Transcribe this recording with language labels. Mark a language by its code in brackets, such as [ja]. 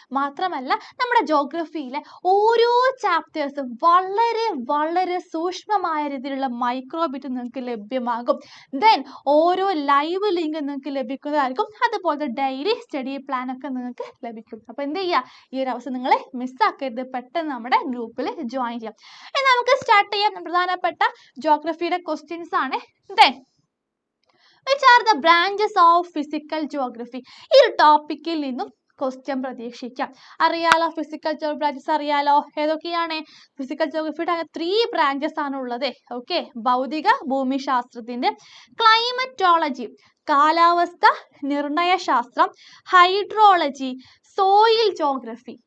[ml] മാത്രമല്ല നമ്മുടെ ജോഗ്രഫിയിലെ ഓരോ ചാപ്റ്റേഴ്സും വളരെ സൂക്ഷ്മമായ രീതിയിലുള്ള മൈക്രോബിറ്റ് നിങ്ങൾക്ക് ലഭ്യമാകും. ദെൻ ഓരോ ലൈവ് ലിങ്ക് നിങ്ങൾക്ക് ലഭിക്കുന്നതായിരിക്കും. അതുപോലെ ഡെയിലി സ്റ്റഡി പ്ലാൻ ഒക്കെ നിങ്ങൾക്ക് ലഭിക്കും. അപ്പോൾ എന്ത് ചെയ്യുക, ഈ ഒരു അവസരം നിങ്ങൾ മിസ്സാക്കരുത്, പെട്ടെന്ന് നമ്മുടെ ഗ്രൂപ്പിൽ ജോയിൻ ചെയ്യാം. നമുക്ക് സ്റ്റാർട്ട് ചെയ്യാം. പ്രധാനപ്പെട്ട ജോഗ്രഫിയുടെ ക്വസ്റ്റ്യൻസ് ആണ്. [en] Then which are the branches of physical geography? [ml] ഈ ഒരു ടോപ്പിക്കിൽ നിന്നും ക്വസ്റ്റ്യൻ പ്രതീക്ഷിക്കാം. അറിയാലോ, ഫിസിക്കൽ ബ്രാഞ്ചസ് അറിയാലോ, ഏതൊക്കെയാണ്? ഫിസിക്കൽ ജോഗ്രഫിയുടെ 3 ബ്രാഞ്ചസ് ആണ് ഉള്ളത്. ഓക്കെ, ഭൗതിക ഭൂമിശാസ്ത്രത്തിന്റെ, ക്ലൈമറ്റോളജി കാലാവസ്ഥ നിർണയശാസ്ത്രം, ഹൈഡ്രോളജി സോയിൽ ജോഗ്രഫി.